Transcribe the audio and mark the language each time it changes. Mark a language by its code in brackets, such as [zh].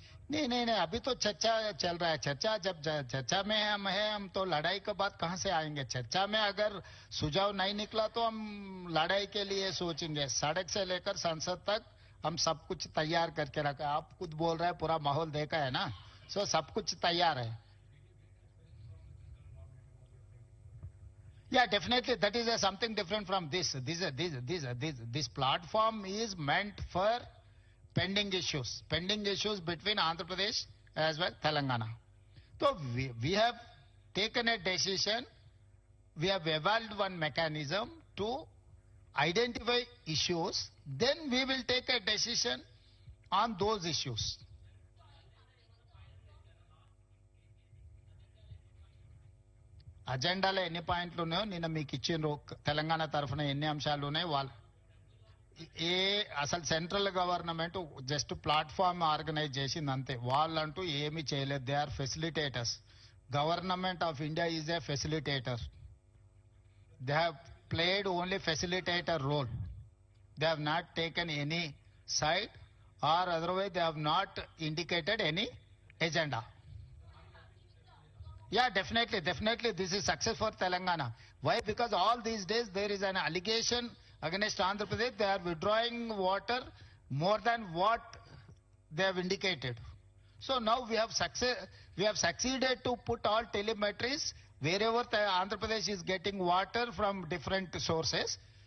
[hi] नहीं, अभी तो चर्चा चल रहा है। चर्चा जब चर्चा में हम है, हम तो लड़ाई के बाद कहां से आएंगे? चर्चा में अगर सुझाव नहीं निकला तो हम लड़ाई के लिए सोचेंगे। सड़क से लेकर संसद तक हम सब कुछ तैयार करके रखा है। आप खुद बोल रहे हैं पूरा माहौल देखा है ना, सो सब कुछ तैयार है। [en] Yeah, definitely that is something different from this. This platform is meant for pending issues between Andhra Pradesh as well Telangana. So we have taken a decision. We have evolved one mechanism to identify issues. Then we will take a decision on those issues. [te] అజెండాలో ఎన్ని పాయింట్లు ఉన్నాయో నిన్న మీకు ఇచ్చిండ్రు. తెలంగాణ తరఫున ఎన్ని అంశాలు ఉన్నాయి వాళ్ళు ఏ అసలు central government just platform organise చేసింది అంతే. వాళ్ళంటూ ఏమీ చేయలేదు. [en] They are facilitators. Government of India is a facilitator. They have played only facilitator role. They have not taken any side or otherwise they have not indicated any agenda. Yeah, definitely this is success for Telangana. Why? Because all these days there is an allegation against Andhra Pradesh. They are withdrawing water more than what they have indicated. So now we have succeeded to put all telemetries wherever Andhra Pradesh is getting water from different sources.